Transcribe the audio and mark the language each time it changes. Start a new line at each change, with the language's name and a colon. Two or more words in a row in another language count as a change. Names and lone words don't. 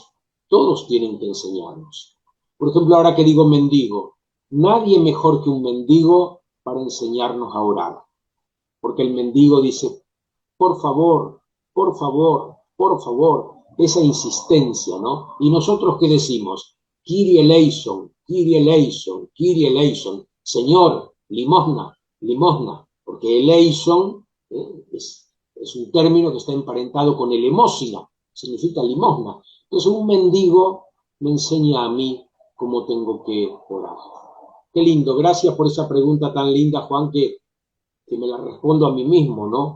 Spanish: Todos tienen que enseñarnos. Por ejemplo, ahora que digo mendigo, nadie mejor que un mendigo para enseñarnos a orar. Porque el mendigo dice, por favor, por favor, por favor, esa insistencia, ¿no? Y nosotros, ¿qué decimos?
Greek: Κύριε ἐλέησον, Κύριε ἐλέησον, Κύριε ἐλέησον.
Spanish: Señor, limosna, limosna. Porque eleison es un término que está emparentado con elemosina, significa limosna. Entonces un mendigo me enseña a mí cómo tengo que orar. Qué lindo, gracias por esa pregunta tan linda, Juan, que me la respondo a mí mismo, ¿no?